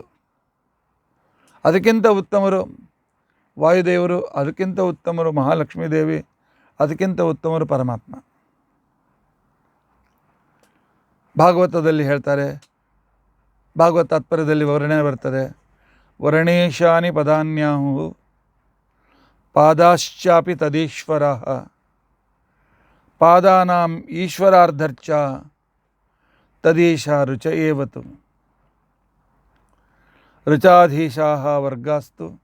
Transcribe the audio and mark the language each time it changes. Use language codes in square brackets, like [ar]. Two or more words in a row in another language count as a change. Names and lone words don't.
[kn] ಅದಕ್ಕಿಂತ ಉತ್ತಮರು ವಾಯುದೇವರು. ಅದಕ್ಕಿಂತ ಉತ್ತಮರು ಮಹಾಲಕ್ಷ್ಮೀ ದೇವಿ. ಅದಕ್ಕಿಂತ ಉತ್ತಮರು ಪರಮಾತ್ಮ. ಭಾಗವತದಲ್ಲಿ ಹೇಳ್ತಾರೆ, ಭಾಗವತ ತಾತ್ಪರ್ಯದಲ್ಲಿ ವರ್ಣನೆ ಬರ್ತದೆ, [sa] ವರ್ಣೇಶಾನಿ ಪದಾನ್ಯಾಹು ಪಾದಾಶ್ಚಾಪಿ ತದೀಶ್ವರ ಪಾದಾನಾಂ ಈಶ್ವರಾರ್ಧರ್ಚ ತದೀಶ ರುಚ ಏವತು ರುಚಾಧೀಶಾಃ ವರ್ಗಾಸ್ತು